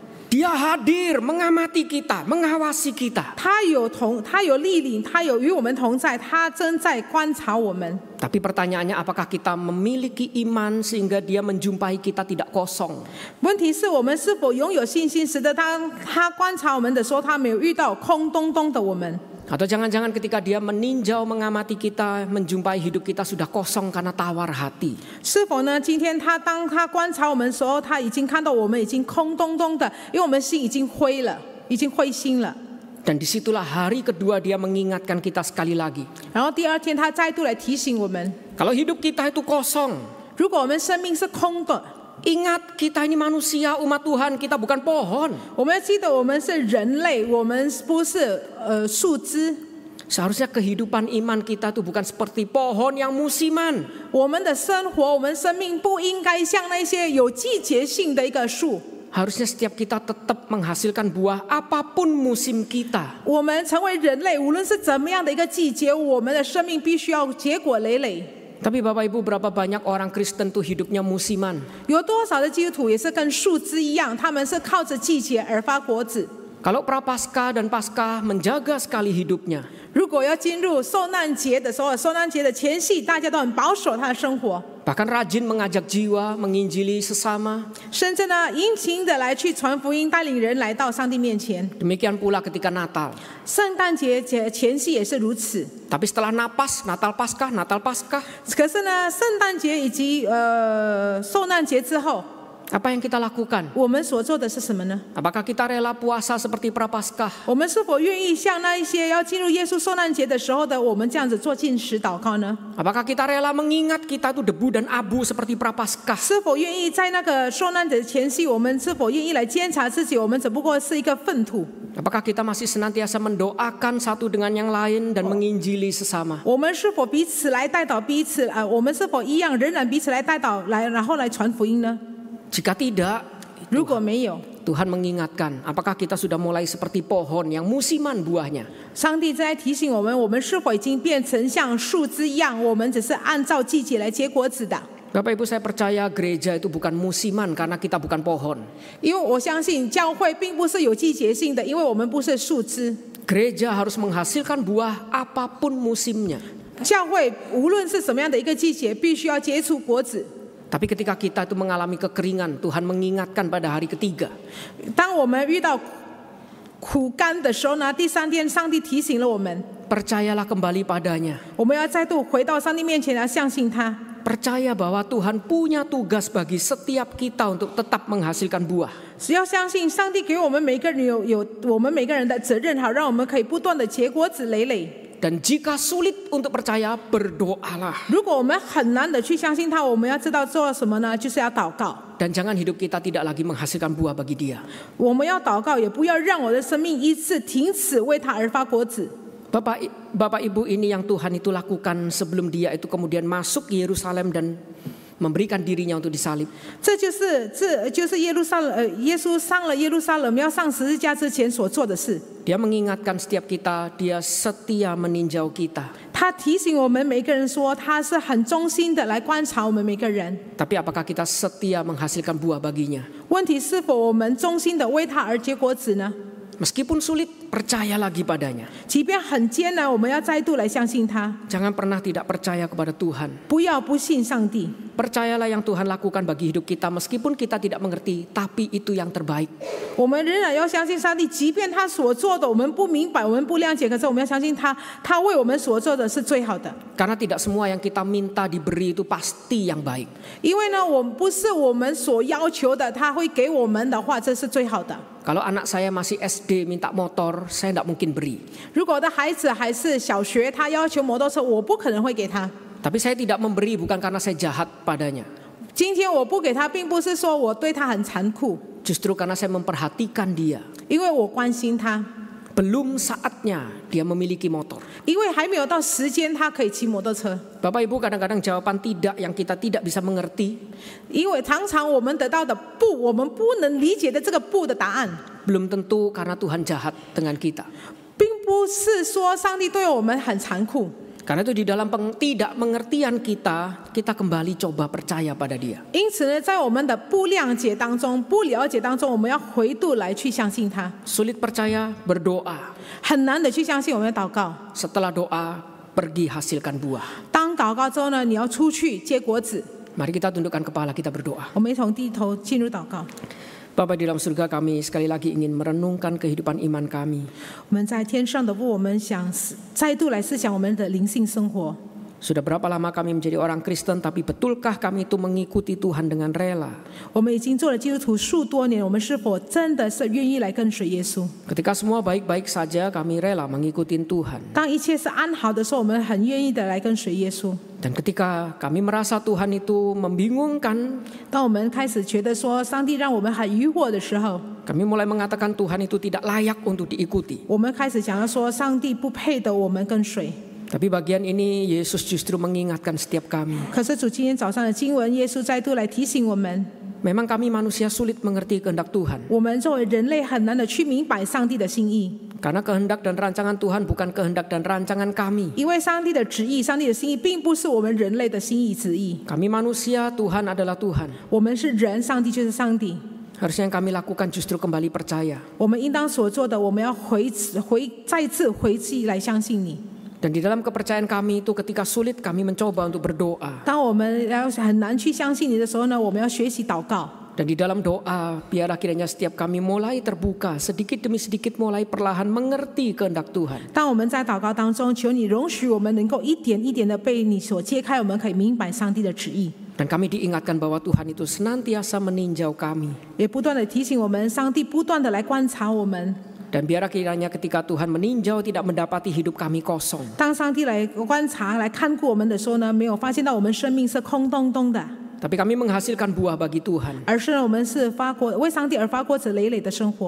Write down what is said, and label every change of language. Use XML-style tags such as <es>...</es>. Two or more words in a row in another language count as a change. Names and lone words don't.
<id>Dia hadir, mengamati kita, mengawasi kita.</id> <zh>他有莅临，他有与我们同在，他正在观察我们。</zh> <id>Tapi pertanyaannya, apakah kita memiliki iman sehingga dia menjumpai kita tidak kosong?</id> <zh>问题是我们是否拥有信心，使得当他观察我们的时候，他没有遇到空洞洞的我们。</zh> <id>Atau jangan-jangan ketika dia meninjau, mengamati kita, menjumpai hidup kita sudah kosong karena tawar hati.</id> <zh>是否呢？今天当他观察我们的时候，他已经看到我们已经空洞洞的，因为我们心已经灰了，已经灰心了。</zh> <id>Dan disitulah hari kedua dia mengingatkan kita sekali lagi.</id> <zh>然后第二天，他再度来提醒我们：</zh> <id>Kalau hidup kita itu kosong,</id> <zh>如果我们生命是空的，</zh> <id>Ingat, kita ini manusia, umat Tuhan, kita bukan pohon.</id> <zh>我们要记得，我们是人类，我们不是树枝。</zh> <id>Seharusnya kehidupan iman kita itu bukan seperti pohon yang musiman.</id> <zh>我们的生活，我们生命不应该像那些有季节性的一个树。</zh> <id>Harusnya setiap kita tetap menghasilkan buah apapun musim kita.</id> <zh>我们成为人类，无论是怎么样的一个季节，我们的生命必须要结果累累。</zh> <id>Tapi Bapak Ibu, berapa banyak orang Kristen tuh hidupnya musiman?</id> <zh>有多少的基督徒也是跟树枝一样，他们是靠着季节而发果子。</zh> <id>Kalau Prapaskah dan Paskah menjaga sekali hidupnya.</id> <zh>如果要进入受难节的时候，受难节的前夕，大家都很保守他的生活，</zh> <id>Bahkan rajin mengajak jiwa, menginjili sesama.</id> <zh>甚至呢殷勤的来去传福音，带领人来到上帝面前。</zh> <id>Demikian pula ketika Natal.</id> <zh>圣诞节前夕也是如此。</zh> <id>Tapi setelah Napas, Natal Paskah,</id> <zh>可是呢，圣诞节以及受难节之后，</zh> <id>apa yang kita lakukan?</id> <zh>我们所做的是什么呢？</zh> <id>Apakah kita rela puasa seperti Prapaskah?</id> <zh>我们是否愿意像那一些要进入耶稣受难节的时候的我们这样子做禁食祷告呢？</zh> <id>Apakah kita rela mengingat kita itu debu dan abu seperti Prapaskah?</id> <zh>是否愿意在那个受难的前夕，我们是否愿意来监察自己？我们只不过是一个粪土。</zh> <id>Apakah kita masih senantiasa mendoakan satu dengan yang lain dan menginjili sesama?</id> <zh>我们是否彼此来带导彼此我们是否一样仍然彼此来带导来，然后来传福音呢？</zh> <id>Jika tidak,</id> <zh>如果没有，</zh> <id>Tuhan mengingatkan, apakah kita sudah mulai seperti pohon yang musiman buahnya?</id> <zh>上帝在提醒我们，我们是否已经变成像树枝一样，我们只是按照季节来结果子的。</zh> <id>Bapak Ibu, saya percaya gereja itu bukan musiman karena kita bukan pohon.</id> <zh>因为我相信教会并不是有季节性的，因为我们不是树枝。</zh> <id>Gereja harus menghasilkan buah apapun musimnya.</id> <zh>教会无论是什么样的一个季节，必须要结出果子。</zh> <id>Tapi ketika kita itu mengalami kekeringan, Tuhan mengingatkan pada hari ketiga.</id> <zh>当我们遇到苦干的时候呢，第三天上帝提醒了我们，</zh> <id>Percayalah kembali padanya.</id> <zh>我们要再度回到上帝面前来相信他。</zh> <id>Percaya bahwa Tuhan punya tugas bagi setiap kita untuk tetap menghasilkan buah.</id> <zh>只要相信上帝给我们每个人有我们每个人的责任，好让我们可以不断的结果子累累。</zh> <id>Dan jika sulit untuk percaya, berdoalah.</id> <zh>如果我们很难的去相信他，我们要知道做什么呢？就是要祷告。</zh> <id>Dan jangan hidup kita tidak lagi menghasilkan buah bagi dia.</id> <zh>我们要祷告，也不要让我的生命一次停止为他而发果子。</zh> <id>Bapak Ibu, ini yang Tuhan itu lakukan sebelum dia itu kemudian masuk ke Yerusalem dan memberikan dirinya untuk disalib.</id> <zh>这就是耶稣上了耶路撒冷要上十字架之前所做的事。</zh> <id>Dia mengingatkan setiap kita, dia setia meninjau kita.</id> <zh>他提醒我们每个人说，他是很忠心的来观察我们每个人。</zh> <id>Tapi apakah kita setia menghasilkan buah baginya?</id> <zh>问题是否我们忠心的为他而结果子呢？</zh> <id>Meskipun sulit, percaya lagi padanya.</id> <zh>即便很艰难，我们要再度来相信他，</zh> <id>Jangan pernah tidak percaya kepada Tuhan.</id> <zh>不要不信上帝。</zh> <id>Percayalah yang Tuhan lakukan bagi hidup kita, meskipun kita tidak mengerti, tapi itu yang terbaik.</id> <zh>我们仍然要相信上帝，即便他所做的我们不明白，我们不谅解，可是我们要相信他，他为我们所做的是最好的。</zh> <id>Karena tidak semua yang kita minta diberi itu pasti yang baik.</id> <zh>因为呢，我们不是我们所要求的，他会给我们的话，这是最好的。</zh> <id>Kalau anak saya masih SD minta motor, saya tidak mungkin beri.</id> <zh>如果我的孩子还是小学，他要求摩托车，我不可能会给他。</zh> <id>Tapi saya tidak memberi bukan karena saya jahat padanya.</id> <zh>今天我不给他，并不是说我对他很残酷，</zh> <id>Justru karena saya memperhatikan dia.</id> <zh>因为我关心他，</zh> <id>Belum saatnya dia memiliki motor.</id> <zh>因为还没有到时间他可以骑摩托车。</zh> <id>Bapak Ibu, kadang-kadang jawaban tidak yang kita tidak bisa mengerti,</id> <zh>因为常常我们得到的不，我们不能理解的这个不的答案，</zh> <id>belum tentu karena Tuhan jahat dengan kita.</id> <zh>并不是说上帝对我们很残酷。</zh> <id>Karena itu di dalam tidak mengertian kita kembali coba percaya pada dia.</id> <zh>因此呢，在我们的不谅解当中、不了解当中，我们要回度来去相信他。</zh> <id>Sulit percaya, berdoa.</id> <zh>很难的去相信，我们要祷告。</zh> <id>Setelah doa, pergi hasilkan buah.</id> <zh>当祷告之后呢，你要出去结果子。</zh> <id>Mari kita tundukkan kepala, kita berdoa.</id> <zh>我们一同低头进入祷告。</zh> <id>Bapa di dalam surga, kami sekali lagi ingin merenungkan kehidupan iman kami.</id> <zh>我们在天上的父，我们想再度来思想我们的灵性生活。</zh> <id>Sudah berapa lama kami menjadi orang Kristen, tapi betulkah kami itu mengikuti Tuhan dengan rela?</id> <zh>我们已经做了基督徒数多年，我们是否真的是愿意来跟随耶稣？</zh> <id>Ketika semua baik-baik saja, kami rela mengikuti Tuhan.</id> <zh>当一切是安好的时候，我们很愿意的来跟随耶稣。</zh> <id>Dan ketika kami merasa Tuhan itu membingungkan,</id> <zh>当我们开始觉得说上帝让我们很疑惑的时候，</zh> <id>kami mulai mengatakan Tuhan itu tidak layak untuk diikuti.</id> <zh>我们开始讲到说上帝不配得我们跟随。</zh> <id>Tapi bagian ini Yesus justru mengingatkan setiap kami.</id> <zh>可是主今天早上的经文，耶稣再度来提醒我们，</zh> <id>Memang kami manusia sulit mengerti kehendak Tuhan.</id> <zh>我们作为人类很难的去明白上帝的心意，</zh> <id>Karena kehendak dan rancangan Tuhan bukan kehendak dan rancangan kami.</id> <zh>因为上帝的旨意、上帝的心意，并不是我们人类的心意旨意。</zh> <id>Kami manusia, Tuhan adalah Tuhan.</id> <zh>我们是人，上帝就是上帝。</zh> <id>Harusnya yang kami lakukan justru kembali percaya.</id> <zh>我们应当所做的，我们要再次回去来相信你。</zh> <id>Dan di dalam kepercayaan kami itu ketika sulit kami mencoba untuk berdoa.</id> <zh>当我们要很难去相信你的时候呢，我们要学习祷告。</zh> <id>Dan di dalam doa, biarlah kiranya setiap kami mulai terbuka, sedikit demi sedikit mulai perlahan mengerti kehendak Tuhan.</id> <zh>当我们在祷告当中，求你容许我们能够一点一点的被你所揭开，我们可以明白上帝的旨意。</zh> <id>Dan kami diingatkan bahwa Tuhan itu senantiasa meninjau kami.</id> <zh>也不断的提醒我们，上帝不断的来观察我们。</zh> <id>Dan biarlah kiranya ketika Tuhan meninjau tidak mendapati hidup kami kosong.</id> <zh>当上帝来观察、来看顾我们的时候呢，没有发现到我们生命是空洞洞的，</zh> <id>Tapi kami menghasilkan buah bagi Tuhan.</id> <zh>而是我们是为上帝而发过子累累的生活，</zh>